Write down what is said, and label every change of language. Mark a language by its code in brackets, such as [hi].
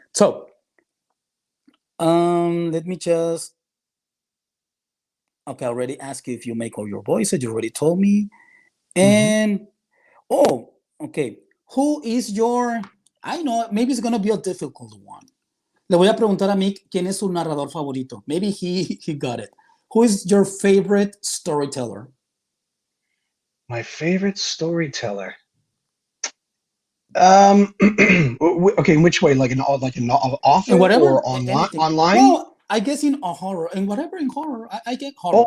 [en] So, let me just. Okay, I already asked you if you make all your voices. You already told me. And okay. Who is your? I know maybe it's gonna be a difficult one. [es] Le voy a preguntar a Mick quién es su narrador favorito. [en] Maybe he got it. Who is your favorite storyteller? My favorite storyteller. Okay, in which way? Like an author Whatever, or online? anything. Online? Well, I guess in a horror, and whatever in horror, I get horror.